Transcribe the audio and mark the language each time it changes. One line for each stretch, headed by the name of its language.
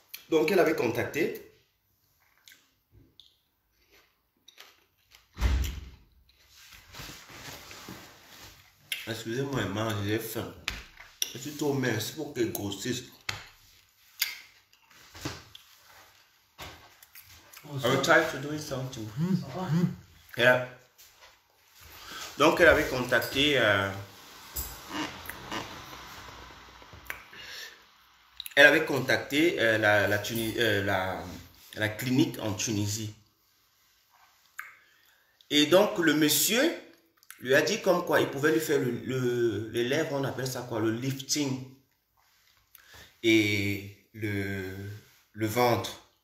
French: Donc elle avait contacté. Excusez-moi, Emma, j'ai faim. Je suis trop mince pour qu'elle grossisse.
English: I will try to do something. Yeah.
French: Donc elle avait contacté. Elle avait contacté la clinique en Tunisie. Et donc le monsieur lui a dit comme quoi il pouvait lui faire les lèvres, on appelle ça quoi, le lifting et le ventre.